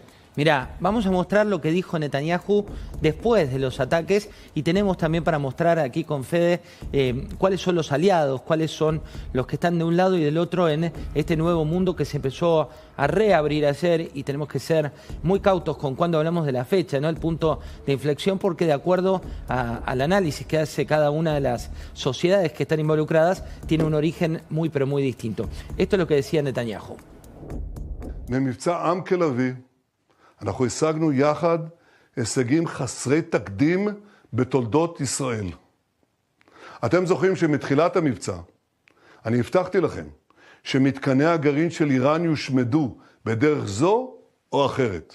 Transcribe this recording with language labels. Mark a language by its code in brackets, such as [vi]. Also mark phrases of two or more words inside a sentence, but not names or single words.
[es] Mirá, vamos a mostrar lo que dijo Netanyahu después de los ataques, y tenemos también para mostrar aquí con Fede cuáles son los aliados, cuáles son los que están de un lado y del otro en este nuevo mundo que se empezó a reabrir ayer, y tenemos que ser muy cautos con cuando hablamos de la fecha, ¿no? El punto de inflexión, porque de acuerdo al análisis que hace cada una de las sociedades que están involucradas, tiene un origen muy pero muy distinto. Esto es lo que decía Netanyahu. [he] אנחנו השגנו יחד הישגים חסרי תקדים בתולדות ישראל. אתם זוכרים שמתחילת המבצע, אני הבטחתי לכם שמתקני הגרעין של איראן יושמדו בדרך זו או אחרת.